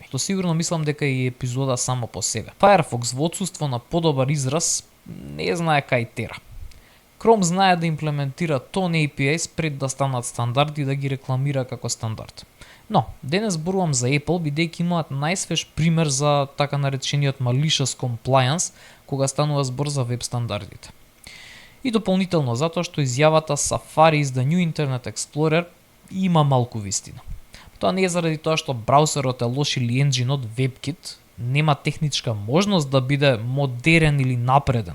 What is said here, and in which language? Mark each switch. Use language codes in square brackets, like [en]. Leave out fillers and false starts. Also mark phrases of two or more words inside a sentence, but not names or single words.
[mk] То сигурно мислам дека и епизода само по себе. Firefox во отсуство на подобар израз не знае кај тера. Chrome знае да имплементира тон APIs пред да станат стандарди и да ги рекламира како стандард. Но, денес зборувам за Apple, бидејќи имаат најсвеж пример за така наречениот [en] malicious compliance, [mk] кога станува збор за веб стандардите. И дополнително затоа што изјавата [en] Safari is the new Internet Explorer [mk] има малку вистина. Тоа не е заради тоа што браузерот е лош или енџинот WebKit нема техничка можност да биде модерен или напреден.